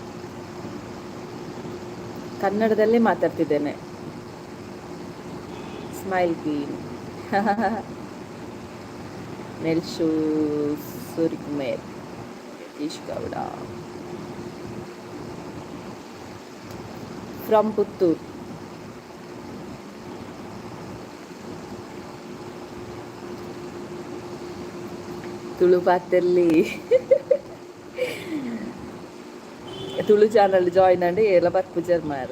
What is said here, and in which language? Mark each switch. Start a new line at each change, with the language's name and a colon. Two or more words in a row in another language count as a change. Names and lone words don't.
Kannada: ಕನ್ನಡದಲ್ಲೇ ಮಾತಾಡ್ತಿದ್ದೇನೆ.
English: smile queen. ನೆಲ್ಶು ಸೂರ್ಯಕುಮಾರ್, ಯತೀಶ್ ಗೌಡ ಫ್ರಮ್ ಪುತ್ತೂರು.
Tulu: ತುಳು ಪಾತೆರ್ಲಿ ತುಳು ಚಾನಲ್ ಜಾಯ್ನ್ ಆಗಿ ಎಲ್ಲ ಬರ್ಪುಜರ್ ಮಾರೆ.